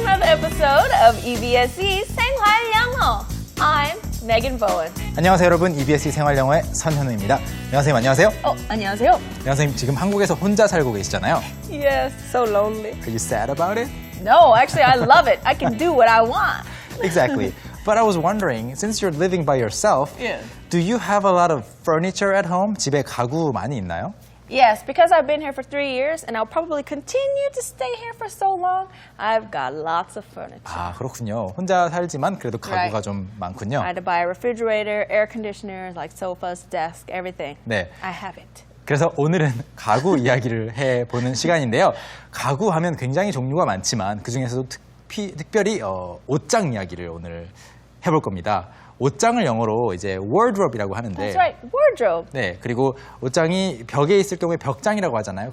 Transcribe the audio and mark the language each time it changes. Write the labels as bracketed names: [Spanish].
[English] episode of EBSE 생활영어. I'm Megan Bowen. [Korean] 안녕하세요 여러분, EBSE 생활영어의 선현우입니다. 선생님 안녕하세요. 안녕하세요. 선생님 지금 한국에서 혼자 살고 계시잖아요. [English] Yes, so lonely. Are you sad about it? No, actually I love it. I can do what I want. Exactly. But I was wondering, since you're living by yourself, Yeah. do you have a lot of furniture at home? [Korean] 집에 가구 많이 있나요? [English] Yes, because I've been here for 3 years and I'll probably continue to stay here for so long, I've got lots of furniture. [Korean] 아, 그렇군요. 혼자 살지만 그래도 가구가 [English] Right. [Korean] 좀 많군요. [English] I had to buy a refrigerator, air conditioners, like sofas, desk, everything. [Korean] 네. [English] I have it. [Korean] 그래서 오늘은 가구 이야기를 해보는 시간인데요. 가구 하면 굉장히 종류가 많지만 그중에서도 특별히 옷장 이야기를 오늘 해볼 겁니다. 옷장을 영어로 이제 wardrobe이라고 하는데, [English] That's right, wardrobe. [Korean] 네, 그리고 옷장이 벽에 있을 경우에 벽장이라고 하잖아요.